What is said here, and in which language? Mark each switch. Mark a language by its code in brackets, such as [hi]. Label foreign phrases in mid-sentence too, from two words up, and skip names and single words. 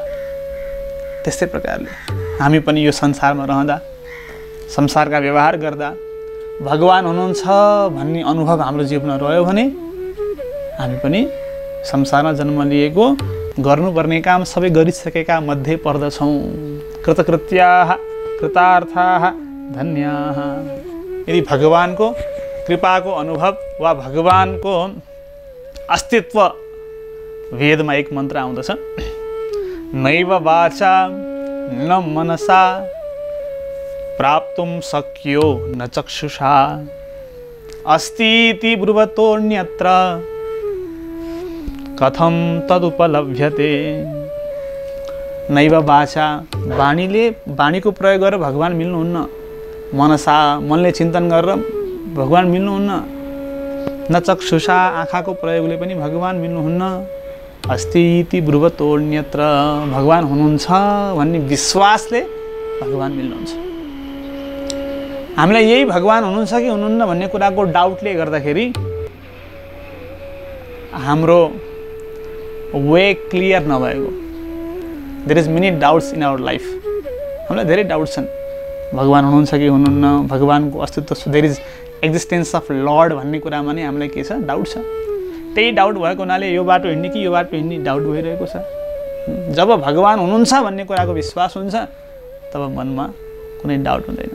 [ne] त्यस्तै प्रकारले हामी पनि यो संसारमा रहँदा, संसारका व्यवहार गर्दा भगवान हुनुहुन्छ भन्ने अनुभव हाम्रो जीवनमा रह्यो भने हामी पनि संसारमा जन्म लिएको गर्नुपर्ने काम सबै गरिसकेका मध्ये पर्दछौँ। [sa] कृतकृत्याः कृतार्थाः धन्याः। [ne] यदि भगवानको कृपाको अनुभव वा भगवानको अस्तित्व, वेदमा एक मन्त्र आउँदछ, [sa] नैव वाचा न मनसा प्राप्तुं शक्यो न चक्षुषा अस्तीति ब्रुवतोऽन्यत्र कथं तदुपलभ्यते। नैव वाचा, [ne] वाणीको प्रयोग गरेर भगवान मिल्नुहुन्न। मनसा, मनले चिन्तन गरेर भगवान मिल्नुहुन्न। [sa] न चक्षुषा, [ne] आँखाको प्रयोगले पनि भगवान मिल्नुहुन्न। [sa] अस्तीति ब्रुवतोऽन्यत्र, [ne] भगवान हुनुहुन्छ भन्ने विश्वासले भगवान मिल्नुहुन्छ। हामीलाई यही भगवान हुनुहुन्छ कि हुनुहुन्न भन्ने कुराको डाउटले गर्दाखेरि हाम्रो [en] way clear [ne] नभएको, [en] There is many doubts in our life. [ne] हामीलाई धेरै डाउट छन्, भगवान हुनुहुन्छ कि हुनुहुन्न, भगवानको अस्तित्व, [en] there is existence of Lord [ne] भन्ने कुरामा नै हामीलाई के छ, डाउट छ। त्यही डाउट भएको हुनाले यो बाटो हिँड्ने कि यो बाटो हिँड्ने डाउट भइरहेको छ। जब भगवान हुनुहुन्छ भन्ने कुराको विश्वास हुन्छ तब मनमा कुनै डाउट हुँदैन।